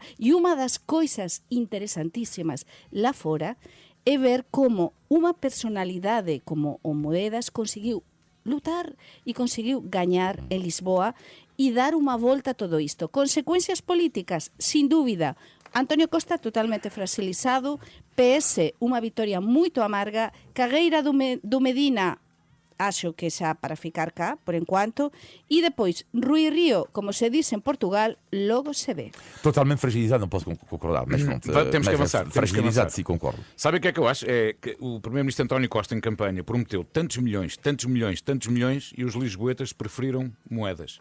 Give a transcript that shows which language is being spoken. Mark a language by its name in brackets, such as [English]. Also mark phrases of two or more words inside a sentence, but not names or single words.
[Galician] E unha das coisas interesantísimas lá fora é ver como unha personalidade como o Moedas conseguiu lutar e conseguiu gañar en Lisboa e dar unha volta a todo isto. Consecuencias políticas, sin dúbida. Antonio Costa totalmente fragilizado, PS unha vitoria moito amarga, Carreira do Medina acho que xa para ficar cá, por enquanto, e depois Rui Rio, como se diz en Portugal, logo se ve. [Portuguese] Totalmente fragilizado, não posso concordar, mas pronto. Temos que avançar. Fragilizado, sim, concordo. Sabe o que é que eu acho? É que o primeiro-ministro António Costa, em campanha, prometeu tantos milhões, e os lisboetas preferiram Moedas.